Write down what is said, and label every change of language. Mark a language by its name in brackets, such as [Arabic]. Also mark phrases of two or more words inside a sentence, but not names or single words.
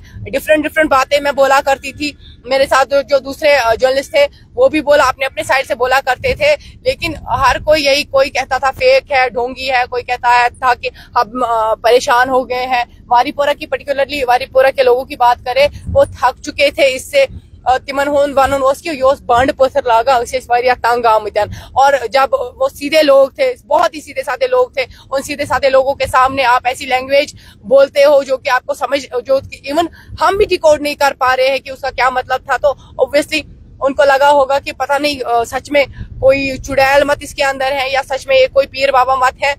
[Hindi] डिफरेंट बातें मैं बोला करती थी। मेरे साथ जो दूसरे जर्नलिस्ट थे वो भी बोला, अपने अपने साइड से बोला करते थे, लेकिन हर कोई कोई कहता था फेक है, ढोंगी है, कोई कहता था कि हम परेशान हो गए हैं। वारीपोरा की पर्टिकुलरली वारीपोरा के लोगों की बात करें, वो थक चुके थे इससे। [Kashmiri] तिमन होन वानन योस बंड पत्थर लागा तंग आमतन। [Hindi] और जब वो सीधे लोग थे, बहुत ही सीधे साधे लोग थे, उन सीधे साधे लोगों के सामने आप ऐसी लैंग्वेज बोलते हो जो कि आपको समझ, जो इवन हम भी डिकोड नहीं कर पा रहे हैं कि उसका क्या मतलब था। तो ऑब्वियसली उनको लगा होगा कि पता नहीं सच में कोई चुड़ैल मत इसके अंदर है या सच में ये कोई पीर बाबा मत है।